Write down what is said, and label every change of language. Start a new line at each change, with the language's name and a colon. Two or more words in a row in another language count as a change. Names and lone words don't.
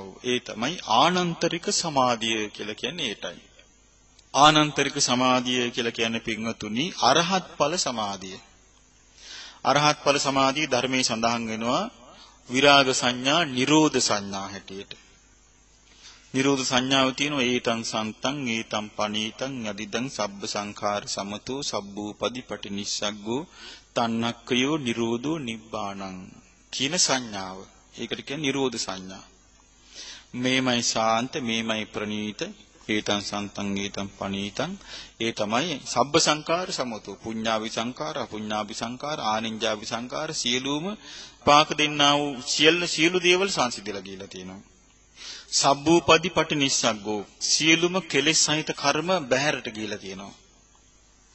Sinhala: ඒ තමයි ආනන්තරික සමාධිය කියලා කියන්නේ ඒටයි. ආනන්තරික සමාධිය කියලා කියන්නේ පින්වතුනි අරහත් ඵල සමාධිය. අරහත් ඵල සමාධිය ධර්මයේ සඳහන් වෙනවා විරාග සංඥා නිරෝධ සංඥා හැටියට. නිරෝධ සංඥාව තියෙනවා
Pali: ඒතං සන්තං ඒතං පනීතං යදිදං සබ්බ සංඛාර සමතෝ සබ්බූපදි පටිනිස්සග්ගෝ තණ්හක්ඛයෝ නිරෝධෝ නිබ්බාණං
Sinhala: කියන සංඥාව. ඒකට කියන්නේ නිරෝධ සංඥා. මේමයි ශාන්ත මේමයි ප්‍රණීත
Pali: ඒතං සන්තං ඒතං පනීතං
Sinhala: ඒ තමයි
Pali: සබ්බ සංඛාර සමතෝ පුඤ්ඤාවි සංඛාර අපුඤ්ඤාවි සංඛාර ආනිඤ්ඤාවි සංඛාර
Sinhala: සියලුම පාක දෙන්නා වූ සියලු දේවල් සංසිඳලා ගියලා තියෙනවා.
Pali: සබ්බූපදි පටිනිස්සග්ගෝ
Sinhala: සියලුම කෙලෙස් සහිත කර්ම බැහැරට ගියලා තියෙනවා.